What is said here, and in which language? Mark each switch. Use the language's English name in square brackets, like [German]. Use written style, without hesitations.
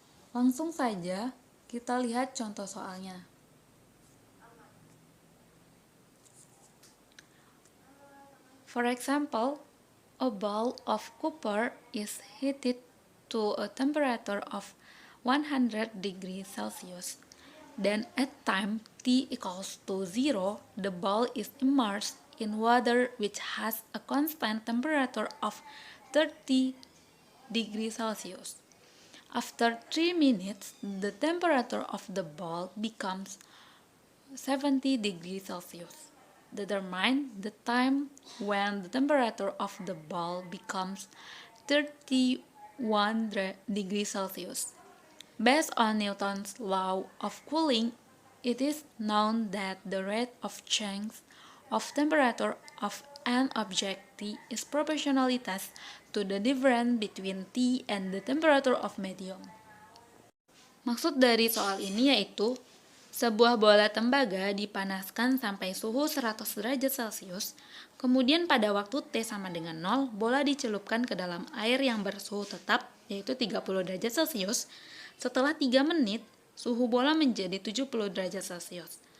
[Indonesian] Langsung saja kita lihat contoh soalnya. [English] For example, a ball of copper is heated to a temperature of 100 degrees Celsius. Then at time t equals to 0, the ball is immersed in water which has a constant temperature of 30 degrees Celsius. After 3 minutes, the temperature of the ball becomes 70 degrees Celsius. Determine the time when the temperature of the ball becomes 31 degrees Celsius. Based on Newton's law of cooling, it is known that the rate of change of temperature of an object T is proportionalitas to the difference between T and the temperature of medium. [Indonesian] Maksud dari soal ini yaitu sebuah bola tembaga dipanaskan sampai suhu 100 derajat Celcius, kemudian pada waktu T sama dengan 0, bola dicelupkan ke dalam air yang bersuhu tetap, yaitu 30 derajat Celcius. Setelah 3 menit, suhu bola menjadi 70 derajat Celcius.